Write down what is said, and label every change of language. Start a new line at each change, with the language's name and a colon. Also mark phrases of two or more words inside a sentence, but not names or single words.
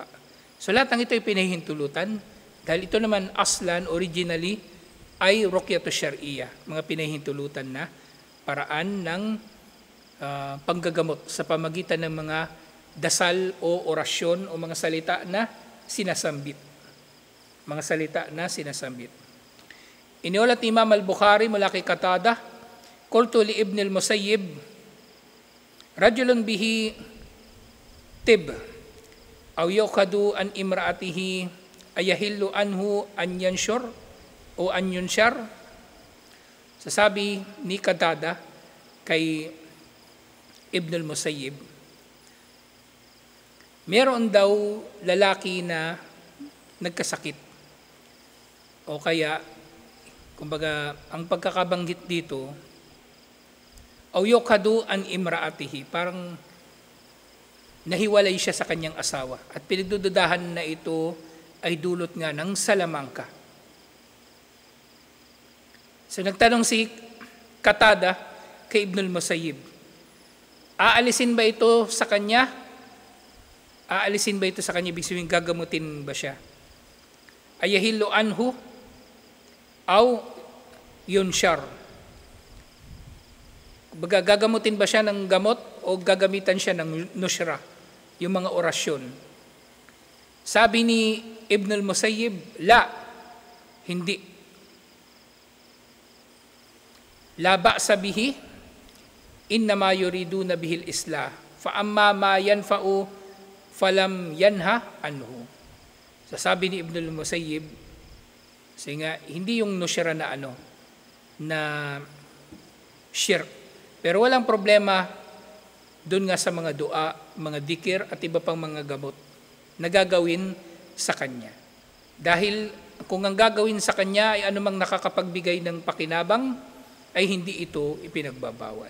Filipino: So lahat ng ito ay pinahintulutan dahil ito naman aslan, originally, ay
Arabic: رقية شرعية,
Filipino: mga pinahintulutan na paraan ng panggagamot sa pamagitan ng mga dasal o orasyon o mga salita na sinasambit. Mga salita na sinasambit. Iniulat ni Imam al-Bukhari mula kay Qatada,
Arabic: قلت لابن المسيب رجل به طب أو يؤخذ عن امرأته أيحل عنه أن ينشر أو أن ينشر.
Filipino: Sasabi ni Qatada kay Ibn al-Musayyib, meron daw lalaki na nagkasakit o kaya, kumbaga, ang pagkakabanggit dito,
Arabic: أو يؤخذ عن امرأته,
Filipino: parang nahiwalay siya sa kanyang asawa at pinagdududahan na ito ay dulot nga ng salamangka. So nagtanong si Qatada kay Ibn al-Musayyib, aalisin ba ito sa kanya? Aalisin ba ito sa kanya? Ibig sabihin, gagamutin ba siya?
Arabic: أيحل عنه أو ينشر.
Filipino: Gagamutin ba siya ng gamot o gagamitan siya ng nushra, yung mga orasyon? Sabi ni Ibn al-Musayyib, la, hindi.
Arabic: لا بأس به إنما يريدون به الإصلاح فأما ما ينفع فلم ينه عنه.
Filipino: Sabi ni Ibn al-Musayyib, hindi yung nushra na na shirk. Pero walang problema doon nga sa mga dua, mga dhikr at iba pang mga gamot na gagawin sa kanya. Dahil kung ang gagawin sa kanya ay anumang nakakapagbigay ng pakinabang, ay hindi ito ipinagbabawal.